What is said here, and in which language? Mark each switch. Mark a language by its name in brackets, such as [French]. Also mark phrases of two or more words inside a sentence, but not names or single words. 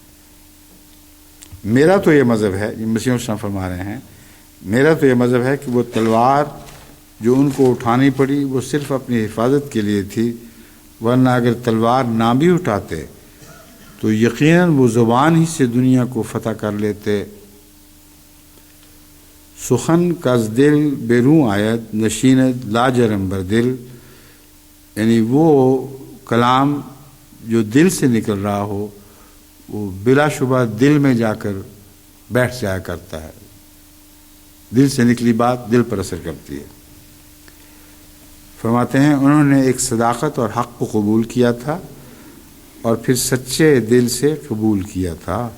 [Urdu] میرا تو یہ مذہب ہے، یہ مسیح السلام فرما رہے ہیں، میرا تو یہ مذہب ہے کہ وہ تلوار جو ان کو اٹھانی پڑی وہ صرف اپنی حفاظت کے لیے تھی، ورنہ اگر تلوار نہ بھی اٹھاتے تو یقیناً وہ زبان ہی سے دنیا کو فتح کر لیتے۔ [Persian] سخن کز دل بیرون آید نشیند لاجرم بر دل، [Urdu] یعنی وہ کلام جو دل سے نکل رہا ہو وہ بلا شبہ دل میں جا کر بیٹھ جایا کرتا ہے۔ دل سے نکلی بات دل پر اثر کرتی ہے۔ فرماتے ہیں انہوں نے ایک صداقت اور حق کو قبول کیا تھا اور پھر سچے دل سے قبول کیا تھا۔